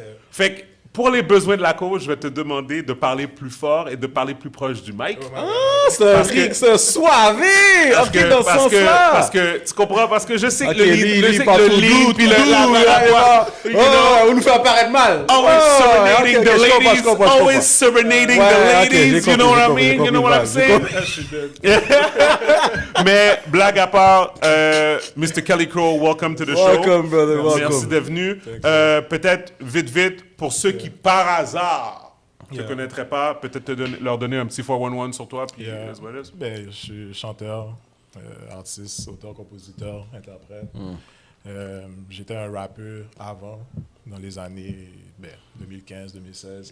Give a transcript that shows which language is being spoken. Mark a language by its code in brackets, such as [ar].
[fr] Fait que pour les besoins de la cause, je vais te demander de parler plus fort et de parler plus proche du mic. C'est soivé! OK, dans ce sens-là! Parce que, tu comprends? Parce que je sais que OK, le lead, puis on nous fait apparaître mal! [en] Always serenading the ladies, you know what I mean? You know what I'm saying? [fr] Mais, blague à part, Mr. Kelly Crow, [en] welcome to the show. Welcome, brother, welcome. [fr] Merci d'être venu. Peut-être, vite, pour ceux qui, par hasard, ne te connaîtraient pas, peut-être leur donner un petit 411 sur toi, puis Ben, je suis chanteur, artiste, auteur, compositeur, interprète. J'étais un rappeur avant, dans les années 2015-2016.